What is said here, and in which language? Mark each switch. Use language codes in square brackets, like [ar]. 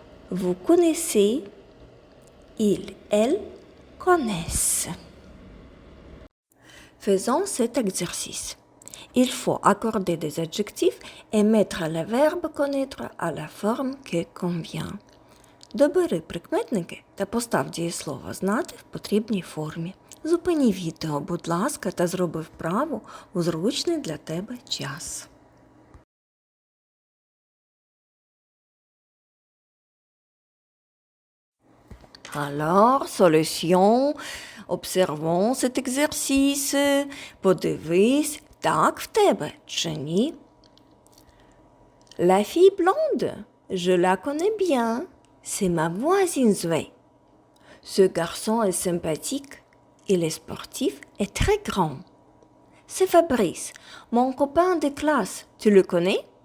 [fr] Vous connaissez. Il, elle connaissent. Faisons cet exercice. Il faut accorder des adjectifs et mettre le verbe connaître à la forme qui convient. [uk] Добери прикметники та постав дієслово знати в потрібній формі. Зупини відео, будь ласка, та зроби вправу у зручний для тебе час. [fr] Alors, solution. Observons cet exercice. [uk] Подивись, так в тебе чи ні? [fr] La fille blonde, je la connais bien. C'est ma voisine Zoé. Ce garçon est sympathique. Il est sportif et très grand. C'est Fabrice, mon copain de classe. Tu le connais?